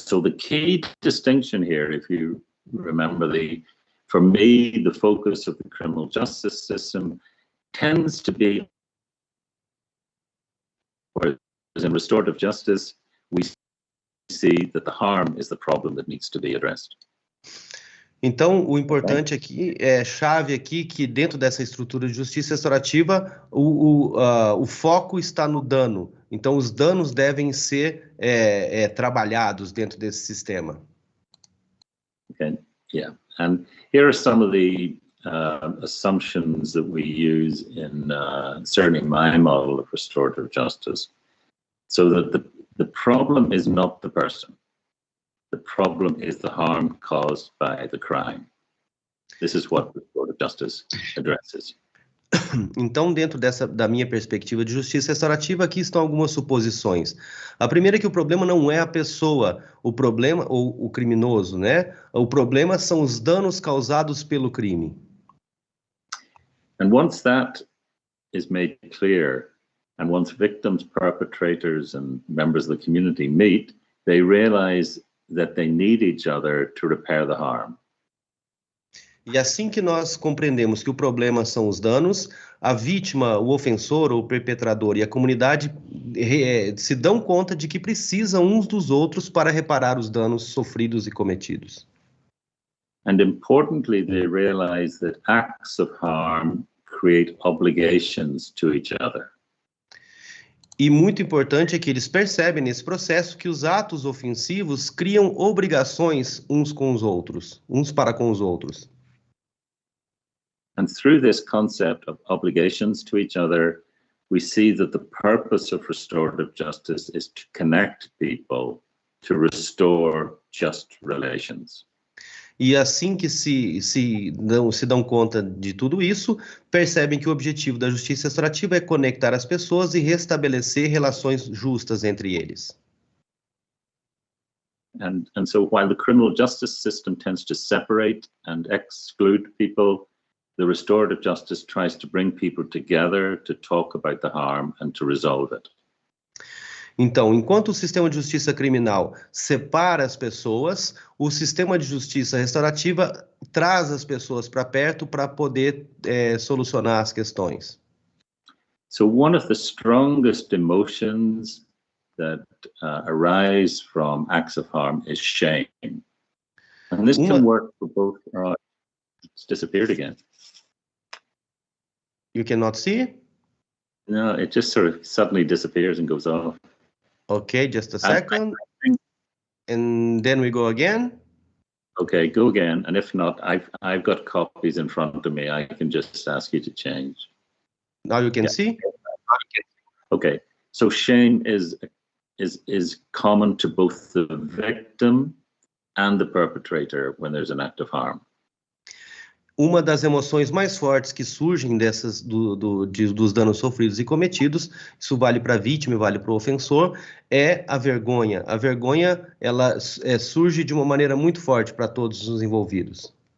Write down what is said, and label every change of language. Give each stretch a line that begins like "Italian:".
English: So the key distinction here, if you remember, for me, the focus of the criminal justice system tends to be, whereas in restorative justice, we see that the harm is the problem that needs to be addressed.
Portuguese: Então, o importante aqui, chave aqui, que dentro dessa estrutura de justiça restaurativa, o foco está no dano. Então, os danos devem ser trabalhados dentro desse sistema.
English: Okay, yeah. And here are some of the assumptions that we use in certainly my model of restorative justice. So that the problem is not the person. The problem is the harm caused by the crime. This is what restorative justice addresses.
Portuguese: Então, dentro da minha perspectiva de justiça restaurativa, aqui estão algumas suposições. A primeira é que o problema não é a pessoa, o problema, ou o criminoso, né? O problema são os danos causados pelo crime.
English: And once that is made clear, and once victims, perpetrators, and members of the community meet, they realize that they need each other to repair the harm.
Portuguese: E assim que nós compreendemos que o problema são os danos, a vítima, o ofensor, o perpetrador e a comunidade se dão conta de que precisam uns dos outros para reparar os danos sofridos e cometidos.
English: And importantly, they realize that acts of harm create obligations to each other.
Portuguese: E muito importante é que eles percebem nesse processo que os atos ofensivos criam obrigações uns com os outros, uns para com os outros.
English: And through this concept of obligations to each other, we see that the purpose of restorative justice is to connect people to restore just relations.
Portuguese: E assim que se dão conta de tudo isso, percebem que o objetivo da justiça restaurativa é conectar as pessoas e restabelecer relações justas entre eles.
English: And so while the criminal justice system tends to separate and exclude people, the restorative justice tries to bring people together to talk about the harm and to resolve it.
Portuguese: Então, enquanto o sistema de justiça criminal separa as pessoas, o sistema de justiça restaurativa traz as pessoas para perto para poder solucionar as questões.
English: So one of the strongest emotions that arise from acts of harm is shame. And this can work for both. It's disappeared again. You cannot see? No, it just sort of suddenly disappears and goes off. Okay, just a second. And then we go again. Okay, go again. And if not, I've got copies in front of me. I can just ask you to change. Now you can see? Okay, so shame is common to both the victim and the perpetrator when there's an act of harm.
Portuguese: Uma das emoções mais fortes que surgem dos danos sofridos e cometidos, isso vale para a vítima e vale para o ofensor, é a vergonha. A vergonha, ela surge de uma maneira muito forte para todos os envolvidos.